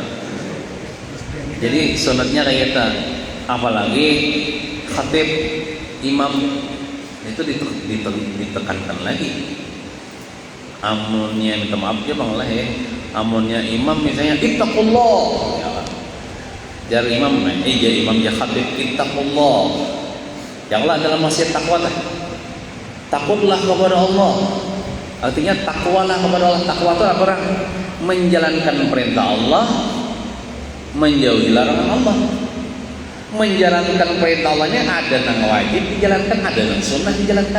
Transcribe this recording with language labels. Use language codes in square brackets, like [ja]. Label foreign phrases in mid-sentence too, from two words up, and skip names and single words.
[id] Jadi sunatnya kayak itu. Apalagi khatib imam itu ditekankan lagi. [bjn] Amunnya minta maaf ya bang lah ya. Amunnya imam misalnya ittaqullah. Jar imam, jar imam ya khatib ittaqullah. [id] Ya Allah dalam maksiat takwa lah. Takutlah kepada Allah. Artinya takwalah kepada Allah. Takwa itu apa? Menjalankan perintah Allah, menjauhi larangan Allah. Menjalankan perintah Allahnya ada yang wajib dijalankan, ada yang sunnah dijalankan.